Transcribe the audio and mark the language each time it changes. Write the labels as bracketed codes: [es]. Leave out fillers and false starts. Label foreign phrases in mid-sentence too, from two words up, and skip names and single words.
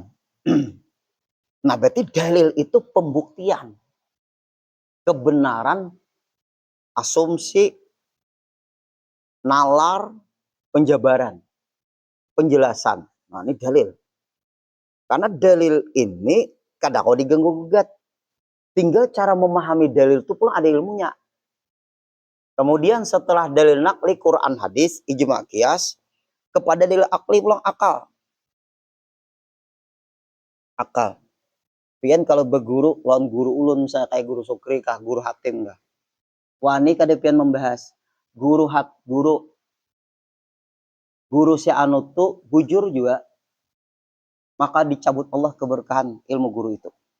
[id] Nah, berarti dalil itu pembuktian kebenaran asumsi nalar penjabaran penjelasan. Nah, ini dalil. Karena dalil ini kadang kau diganggu gugat. Tinggal cara memahami dalil itu pula ada ilmunya. Kemudian setelah dalil nakli Quran hadis ijma qiyas kepada dalil akli pulang akal. Akal. [bjn] Pian kalau berguru lawan guru ulun misalnya kayak guru Sukri kah guru Hatim kah. Wani kada pian membahas guru si anu tuh bujur juga maka dicabut Allah keberkahan ilmu guru itu.